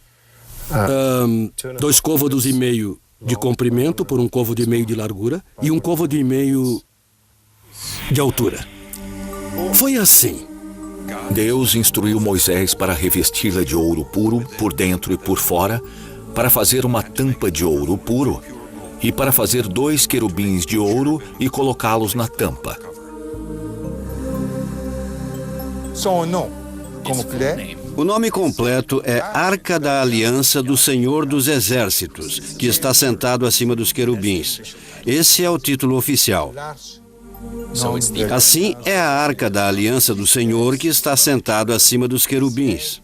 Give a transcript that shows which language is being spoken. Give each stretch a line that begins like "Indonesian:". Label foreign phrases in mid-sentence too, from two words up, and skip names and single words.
Portuguese: 2 côvados e meio de comprimento por 1 côvado e meio de largura e 1 côvado e meio de altura. Foi assim. Deus instruiu Moisés para revesti-la de ouro puro por dentro e por fora, para fazer uma tampa de ouro puro e para fazer 2 querubins de ouro e colocá-los na tampa.
French: Son nom complet.
Portuguese: O nome completo é Arca da Aliança do Senhor dos Exércitos, que está sentado acima dos querubins. Esse é o título oficial. Assim, é a Arca da Aliança do Senhor que está sentado acima dos querubins.